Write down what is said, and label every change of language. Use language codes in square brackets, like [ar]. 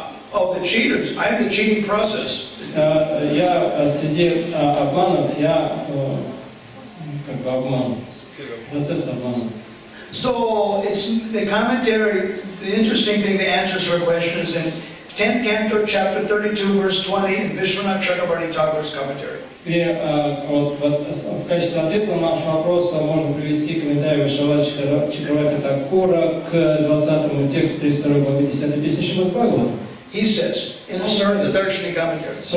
[en] Of the cheaters, I'm the cheating process. [ru] Я среди обманов, я как бы обман, процесс обмана. [en] So it's the commentary. The interesting thing to answer her question is in 10th canto, chapter 32, verse 20, in Vishwanath Chakravarti Thakur's commentary. [ru] И вот в качестве ответа на наш вопрос можно привести комментарий Вишванатха Чакраварти Такура к 20 тексту 32 главы 10 песни Шримад Бхагаватам. [en] He says in the Darshani commentary.